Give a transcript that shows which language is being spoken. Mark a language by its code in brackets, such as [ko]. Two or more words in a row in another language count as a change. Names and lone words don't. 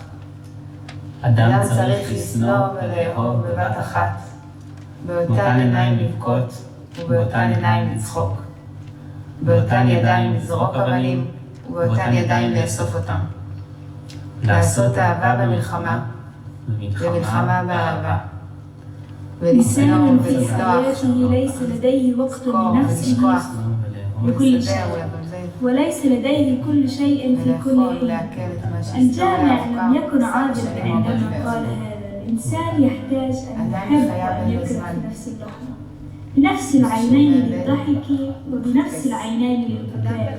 [he] אדם צריך לשנוא ולאהוב בבת אחת, באותן עיניים לבכות ובאותן עיניים לצחוק, באותן ידיים לזרוק אבנים ובאותן ידיים לאסוף אותם, לעשות אהבה במלחמה ומלחמה באהבה, ולשנוא ולסלוח, [ar] ليس لديه وقت لنفسه لكل شيء وليس لديه كل شيء في كل حين. الجامع لم يكن عادلا عندما قال هذا. الإنسان يحتاج أن يحب أن يكره في نفس اللحظة، بنفس العينين للضحك وبنفس العينين للبكاء.